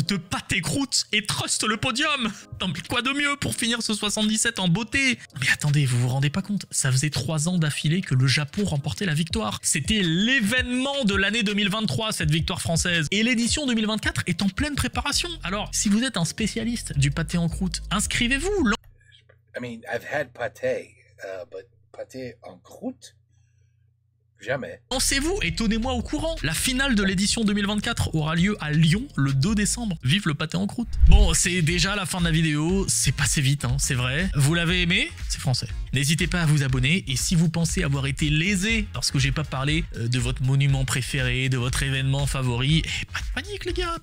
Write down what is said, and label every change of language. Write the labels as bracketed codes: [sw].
[fr] lave de pâté croûte et truste le podium. Non mais quoi de mieux pour finir ce 77 en beauté? Mais attendez, vous vous rendez pas compte? Ça faisait 3 ans d'affilée que le Japon remportait la victoire. C'était l'événement de l'année 2023, cette victoire française. Et l'édition 2024 est en pleine préparation. Alors, si vous êtes un spécialiste du pâté en croûte, inscrivez-vous. [en] I mean, I've had pâté, but pâté en croûte? [fr] Jamais. Lancez-vous et tenez-moi au courant. La finale de l'édition 2024 aura lieu à Lyon le 2 décembre. Vive le pâté en croûte. Bon, c'est déjà la fin de la vidéo. C'est passé vite, hein, c'est vrai. Vous l'avez aimé? C'est français. N'hésitez pas à vous abonner. Et si vous pensez avoir été lésé parce que j'ai pas parlé de votre monument préféré, de votre événement favori, pas de panique les gars.